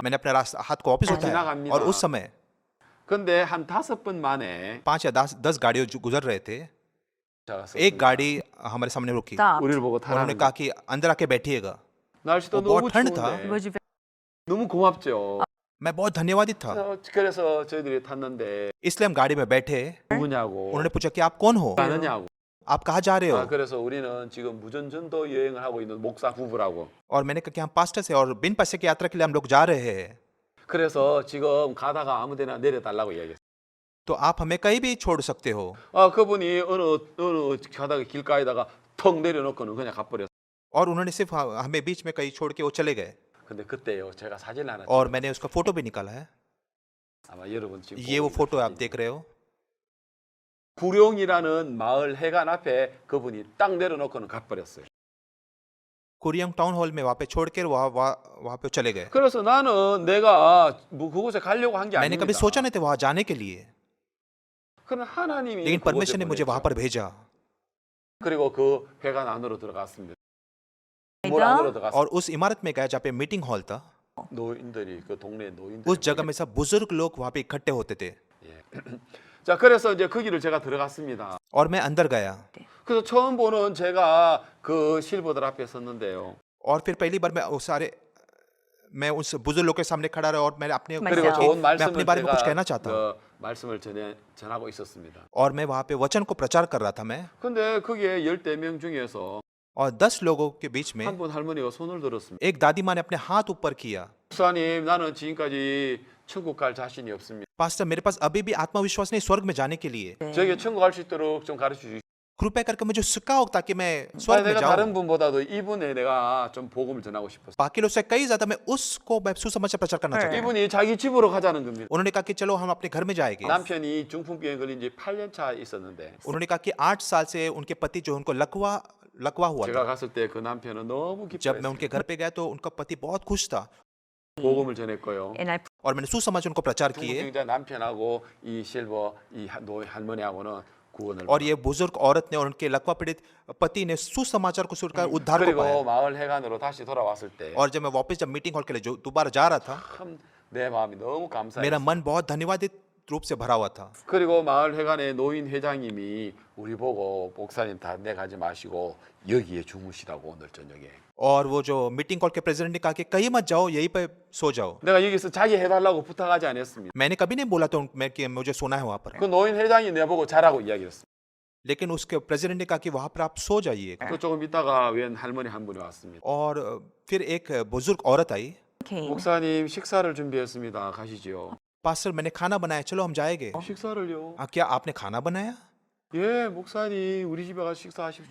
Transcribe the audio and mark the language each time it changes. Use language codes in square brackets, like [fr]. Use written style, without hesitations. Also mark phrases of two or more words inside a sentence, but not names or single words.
[hi] मैंने अपना हाथ को वापस उठाया [ko] 지나갑니다. [hi] और उस समय [ko] 근데 한 5번 만에 [hi] 5 या 10 गाड़ियां जो गुजर रहे थे, [ko] 자, [hi] एक गाड़ी हमारे सामने रुकी। [en] Stopped. [ko] 우리를 보고 [hi] उन्होंने [ko] 타라는 [hi] कहा [ko] 거예요. [hi] कि अंदर आके बैठिएगा। [ko] 날씨도 뭐 너무 [hi] ठंड था। [ko] 추운데 [en] It was very [ko] 너무 고맙죠. [hi] मैं बहुत धन्यवादित था। [ko] 그래서 저희들이 탔는데 [hi] इसलिए हम गाड़ी में बैठे। [ko] 누구냐고 [hi] उन्होंने पूछा कि आप कौन हो, [ko] 가느냐고. [hi] आप कहाँ जा रहे हो? [ko] 그래서 우리는 지금 무전전도 여행을 하고 있는 목사 부부라고. [hi] और मैंने कहा कि हम पास्टर से और बिन पैसे की यात्रा के लिए हम लोग जा रहे हैं। [ko] 그래서 지금 가다가 아무데나 내려달라고 이야기했어요. [hi] तो आप हमें कहीं भी छोड़ सकते हो। [ko] 그분이 어느 가다가 길가에다가 턱 내려놓고는 그냥 가버렸어요. [hi] और उन्होंने सिर्फ हमें बीच में कहीं छोड़ के वो चले गए। [ko] 근데 그때요 제가 사진을 하나 [hi] और मैंने उसका फोटो भी निकाला है। [ko] 아마 여러분 지금 [hi] ये वो [ko] 보고 [hi] फोटो [ko] 있는 [hi] आप देख रहे हो। [ko] 구룡이라는 마을 해관 앞에 그분이 딱 내려놓고는 가버렸어요. [hi] कुरियंग टाउन हॉल में वहाँ पे छोड़ कर वहाँ पे चले गए। [ko] 그래서 나는 내가 뭐 그곳에 가려고 한 게 [hi] मैंने कभी [ko] 아닙니다. [hi] सोचा नहीं था वहाँ जाने के लिए, [ko] 그러나 하나님이 [hi] लेकिन [ko] 그곳에 [hi] परमेश्वर ने मुझे वहाँ [ko] 보냈죠. [hi] पर भेजा। [ko] 그리고 그 회관 안으로 들어갔습니다. 물 안으로 들어갔어요. [hi] और उस इमारत में गया जहाँ पे [en] meeting hall [hi] था। [ko] 노인들이 그 동네 노인들. [hi] उस जगह में सब बुजुर्ग लोग वहाँ पे इकट्ठे होते थे। [ko] 자 그래서 이제 거기를 제가 들어갔습니다. [hi] और मैं अंदर गया [ko] 그래서 처음 보는 제가 그 실버들 앞에 섰는데요. [hi] और फिर पहली बार मैं उस बुजुर्ग लोग के सामने खड़ा रहा और मैंने अपने मैं [ko] 그리고 [en] Myself. [ko] 좋은 [hi] मैं अपने [ko] 말씀을 [hi] बारे में कुछ कहना [ko] 제가 [hi] चाहता हूँ। [ko] 그 말씀을 전하고 있었습니다. [hi] और मैं वहाँ पे वचन को प्रचार कर रहा था मैं। [ko] 근데 거기에 14명 중에서 [hi] और 10 लोगों के बीच में [ko] 한 분 할머니가 손을 들었습니다. [hi] एक दादी माँ ने अपने हाथ ऊपर किया। [ko] 목사님, 나는 지금까지 천국 갈 자신이 없습니다. [hi] पास्टर, मेरे पास अभी भी आत्मविश्वास नहीं स्वर्ग में जाने के लिए। [ko] 저에게 천국 갈 수 있도록 좀 가르쳐 주시오. [hi] कृपया करके मुझे सिखाओ ताकि मैं स्वर्ग में [ko] 내가 [hi] जाऊं। [ko] 다른 분보다도 이분에 내가 좀 복음을 전하고 싶었어요. [hi] बाकी लोग से कई ज्यादा मैं सुसमाचार प्रचार करना चाहता हूँ। [ko] 이분이 자기 집으로 가자는 겁니다. [hi] उन्होंने कहा कि चलो हम अपने घर में जाएंगे। [ko] 남편이 중풍병에 걸린 지 8년 차 있었는데 [hi] उन्होंने कहा कि 8 साल से उनके पति जो उनको लकवा हुआ [ko] 제가 [hi] था। [ko] 갔을 때 그 남편은 너무 [hi] जब मैं [ko] 기뻐했어요. [hi] उनके घर पे गया तो उनका पति बहुत खुश था [ko] 복음을 전했고요. [en] And I [hi] और मैंने सुसमाचार उनको प्रचार [ko] 중국 [hi] किए [ko] 경자 남편하고 이 실버 이 노 할머니하고는 구원을 [hi] और ये बुजुर्ग औरत ने और उनके लकवा पीड़ित पति ने सुसमाचार को सुनकर उद्धार को पाया [ko] 그리고 마을 회관으로 다시 돌아왔을 때 [hi] और जब मैं वापस जब [en] meeting hall [hi] के लिए जो दोबारा जा रहा था [ko] 참 내 마음이 너무 감사해요. [hi] मेरा मन बहुत धन्यवादित रूप से भरा हुआ था [ko] 그리고 마을 회관의 노인 회장님이 우리 보고 목사님 담배 가지 마시고 여기에 주무시라고 오늘 저녁에. [hi] और वो जो [en] meeting hall [hi] के प्रेसिडेंट ने कहा कि कहीं मत जाओ यहीं पे सो जाओ [ko] 내가 여기서 자기 해달라고 부탁하지 않았습니다. [hi] मैंने कभी नहीं बोला तो मैं कि मुझे सोना है वहां पर [ko] 그 노인 회장이 내보고 자라고 इ야기했어. [hi] लेकिन उसके प्रेसिडेंट ने कहा कि वहां पर आप सो जाइए [ko] 또 조금 있다가 웬 할머니 한 분이 왔습니다. [hi] और फिर एक बुजुर्ग औरत आई [en] Okay. [ko] 목사님 식사를 준비했습니다. 가시지요. [hi] पास्टर मैंने खाना बनाया चलो हम जाएंगे [ko] 식사를요? [hi] क्या आपने खाना बनाया [ko] 예, 목사님 우리 집에 가서 식사하십시오.